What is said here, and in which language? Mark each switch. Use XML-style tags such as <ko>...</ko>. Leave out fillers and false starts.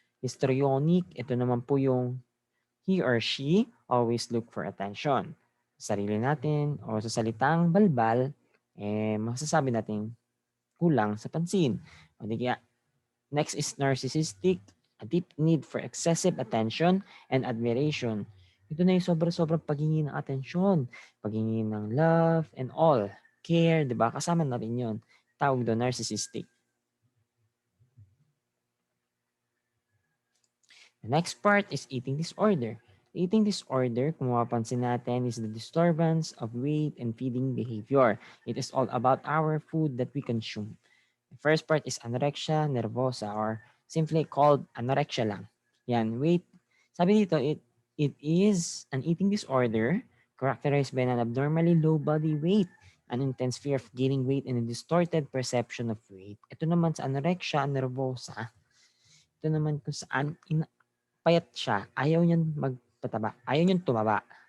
<en>Histrionic,</en> <tl>ito naman po yung</tl> <en>he or she always look for attention.</en> <tl>Sa sarili natin o sa salitang balbal, masasabi natin kulang sa pansin. O di kaya,</tl> <en>next is narcissistic, a deep need for excessive attention and admiration.</en> <tl>Ito na yung sobrang-sobrang paghingi ng atensyon, paghingi ng</tl> <en>love and all, care,</en> <tl>di ba? Kasama na rin yun. Tawag doon, narcissistic.</tl> <en>The next part is eating disorder. Eating disorder,</en> <tl>kung mapapansin natin,</tl> <en>is the disturbance of weight and feeding behavior. It is all about our food that we consume. The first part is anorexia nervosa or simply called anorexia lang. Yan, weight.</en> <tl>Sabi dito,</tl> <en>it is an eating disorder characterized by an abnormally low body weight, an intense fear of gaining weight, and a distorted perception of weight.</en> <tl>Ito naman sa anorexia nervosa, ito naman kung saan payat siya, ayaw niyan magpataba, ayaw niyan tumaba.</tl>